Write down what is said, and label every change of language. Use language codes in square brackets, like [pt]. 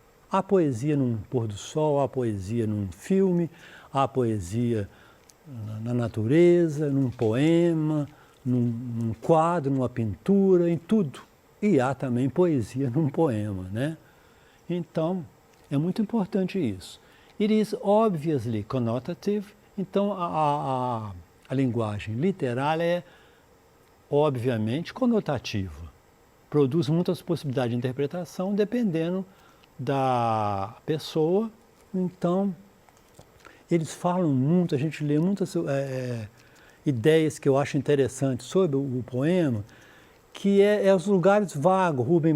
[pt] Há poesia num pôr do sol, há poesia num filme, há poesia na natureza, num poema, num quadro, numa pintura, em tudo. E há também poesia num poema, né? Então, é muito importante isso. [en] It is obviously connotative. [pt] Então, a linguagem literária é, obviamente, conotativa. Produz muitas possibilidades de interpretação, dependendo da pessoa. Então, eles falam muito, a gente lê muitas ideias que eu acho interessantes sobre o poema, que é os lugares vagos.